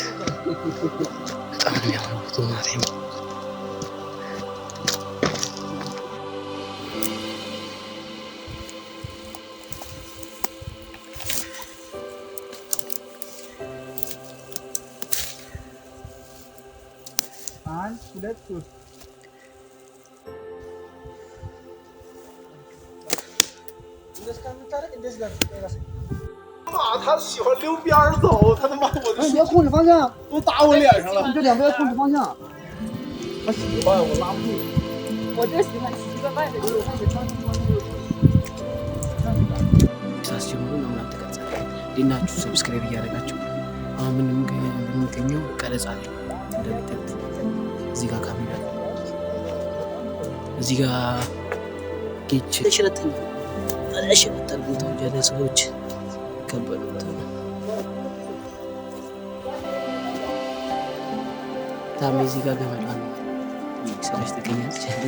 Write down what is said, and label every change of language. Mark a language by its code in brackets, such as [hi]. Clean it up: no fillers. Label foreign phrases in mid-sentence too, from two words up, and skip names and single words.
[am] በጣም ነው የሚያምረው ቦታ ማለት ነው። አንድ ሁለት ሶስት [zh] 他喜欢溜边走，他他妈我的。你要控制方向，都打我脸上了。你这两边要控制方向。他习惯我拉不住。我就喜欢骑在外面，有上去穿穿 [am] ሳስጀምሩ ነው ምናምን ተቀርጻለ። ዲናችሁ ሰብስክራይብ እያደረጋችሁ አሁን ምንም የምንገኘው ቀረጻ ላይ እንደምታዩት እዚህ ጋር ካሜራ እዚህ ጋር ጌች ተሸረጠል ቦታው ያለ ሰዎች ከበሉት ታሜ እዚህ ጋር ገመዷን ሰራሽ ተገኛለች።